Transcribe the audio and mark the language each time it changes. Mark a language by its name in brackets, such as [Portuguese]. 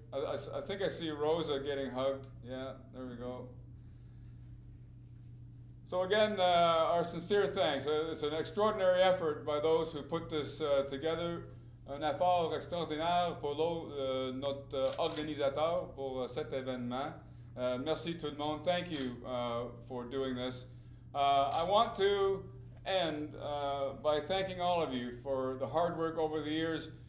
[English] I think I see Rosa getting hugged. Yeah, there we go. So again, our sincere thanks. It's an extraordinary effort by those who put this together. [French] Un effort extraordinaire pour notre organisateur pour cet événement. Merci tout le monde. [English] Thank you for doing this. I want to end by thanking all of you for the hard work over the years.